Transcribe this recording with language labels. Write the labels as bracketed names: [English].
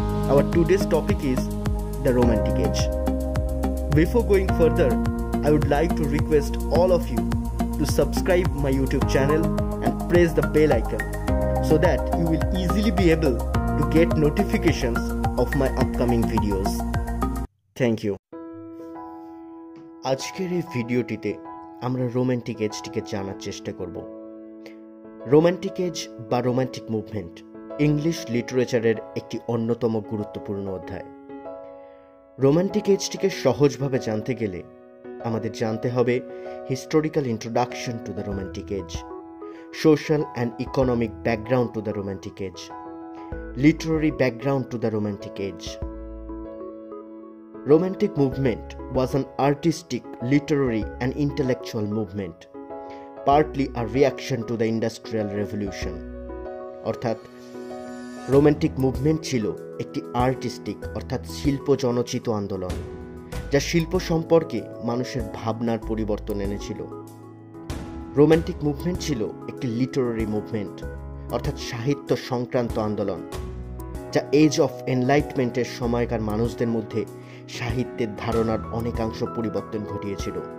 [English] Our today's topic is the Romantic Age. Before going further, I would like to request all of you to subscribe my YouTube channel and press the bell icon so that you will easily be able to get notifications of my upcoming videos. Thank you. [Bangla] আজকের এই ভিডিওটিতে আমরা romantic এজটিকে জানার চেষ্টা করব। Romantic age বা romantic movement English লিটারেচারের একটি অন্যতম গুরুত্বপূর্ণ অধ্যায়। রোমান্টিক এজটিকে সহজভাবে জানতে গেলে আমাদের জানতে হবে historical introduction to the romantic age, [English] social and economic background to the Romantic Age, literary background to the Romantic Age. Romantic movement was an artistic, literary and intellectual movement, partly a reaction to the Industrial Revolution. [Bangla] অর্থাৎ romantic movement ছিল একটি artistic অর্থাৎ শিল্প জনচিত আন্দোলন, যা শিল্প সম্পর্কে মানুষের ভাবনার পরিবর্তন এনেছিল। রোমান্টিক মুভমেন্ট ছিল একটি লিটারারি মুভমেন্ট অর্থাৎ সাহিত্য সংক্রান্ত আন্দোলন, যা এজ অফ এনলাইটমেন্টের সময়কার মানুষদের মধ্যে সাহিত্যের ধারণার অনেকাংশ পরিবর্তন ঘটিয়েছিল।